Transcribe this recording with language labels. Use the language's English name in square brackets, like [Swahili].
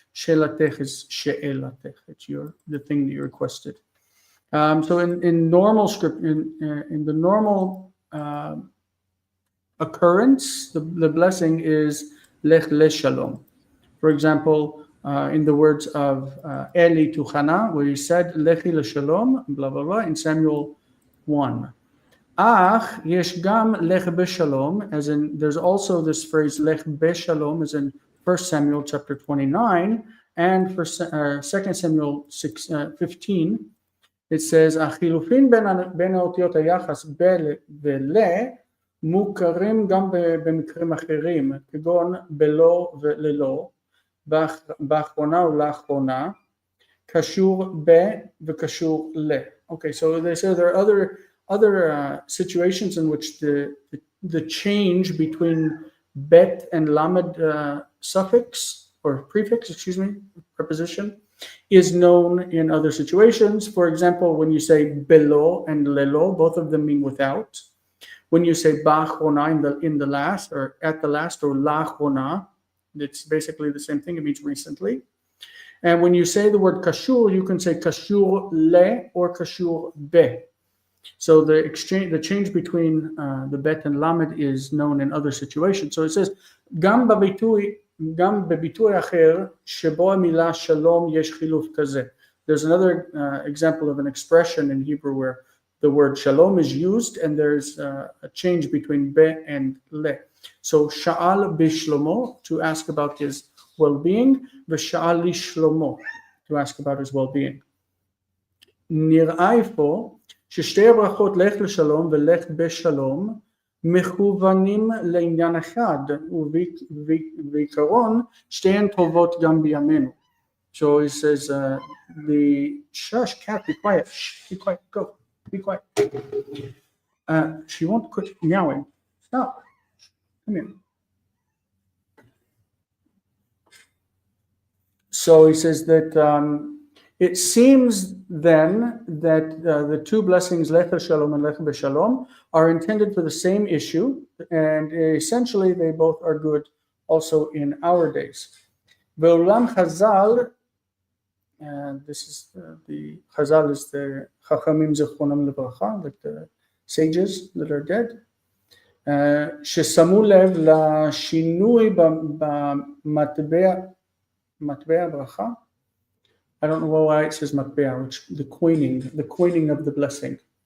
[Hebrew] שאלתך is שאלתך. [English] It's the thing that you requested. So in normal script, in the normal occurrence, the blessing is lech leshalom. For example, in the words of Eli to Hannah, where he said lechi leshalom, blah blah blah, in Samuel 1. [Hebrew] Ach yesh gam lech beshalom, [English] as in there's also this phrase lech beshalom, as in 1 Samuel chapter 29 and for 2 Samuel 15. It says, [Hebrew] החילופין בין האותיות היחס בל ול מוכרים גם במקרים אחרים, כגון בלא וללא, באחרונה ולאחרונה, קשור ב וקשור ל. [English] Okay, so they say there are other situations in which the change between bet and lamed suffix or prefix, preposition, is known in other situations. For example, when you say belo and lelo, both of them mean without. When you say ba'achrona in the last, or at the last, or la'achrona, it's basically the same thing. It means recently. And when you say the word kashur, you can say kashur le or kashur be. So the change between the bet and lamed is known in other situations. So it says, [Hebrew] גם בביטוי אחר שבו המילה שלום יש חילוף כזה. [English] There's another example of an expression in Hebrew where the word shalom is used and there's a change between be and le. So sha'al bishlomo, to ask about his well-being, v'sha'al lishlomo, to ask about his well-being. [Hebrew] נראה אפוא ששתי הברכות לך לשלום ולך בשלום מכוונים לעניין אחד, ובעיקרון שתיהן טובות גם בימינו. [English] So he says, shush, cat, be quiet, shh, be quiet, go, be quiet. She won't quit meowing. Stop, come here. So he says that It seems then that the two blessings, Lech Shalom and Lech B'Shalom, are intended for the same issue, and essentially they both are good also in our days. Ve'ulam Chazal, and this is the Chazal is the Chachamim Zechronam Lebracha, like the sages that are dead. [Hebrew] ששמו לב לשינוי במטבע ברכה. [English] I don't know why it says matbea, which the coining of the blessing.